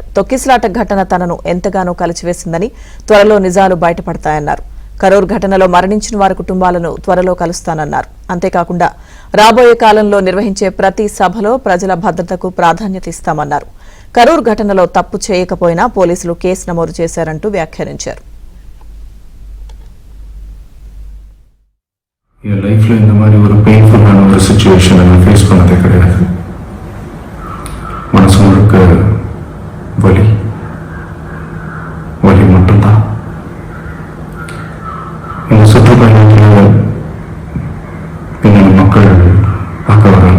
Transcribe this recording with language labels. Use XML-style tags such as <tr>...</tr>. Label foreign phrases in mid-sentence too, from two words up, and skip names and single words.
<te>తొక్కిసలాట ఘటన తనను ఎంతగానో కలిచివేసిందని, త్వరలో నిజాలు బయటపడతాయన్నారు. కరూర్ ఘటనలో మరణించిన వారి కుటుంబాలను త్వరలో కలుస్తానన్నారు. అంతేకాకుండా రాబోయే కాలంలో నిర్వహించే ప్రతి సభలో ప్రజల భద్రతకు ప్రాధాన్యత ఇస్తామన్నారు. కరూర్ ఘటనలో తప్పు చేయకపోయినా పోలీసులు కేసు నమోదు చేశారంటూ వ్యాఖ్యానించారు.</te> <ta>என் லைஃப்பில் இந்த மாதிரி ஒரு பெயின்ஃபுல்லான ஒரு சிச்சுவேஷனை நான் ஃபேஸ் பண்ணதே கிடையாது. மனசு முழுக்க வலி வலி மட்டும்தான். இந்த சுற்றுப்பயணத்தில் என்னோட மக்கள் பார்க்க வராங்க.</ta>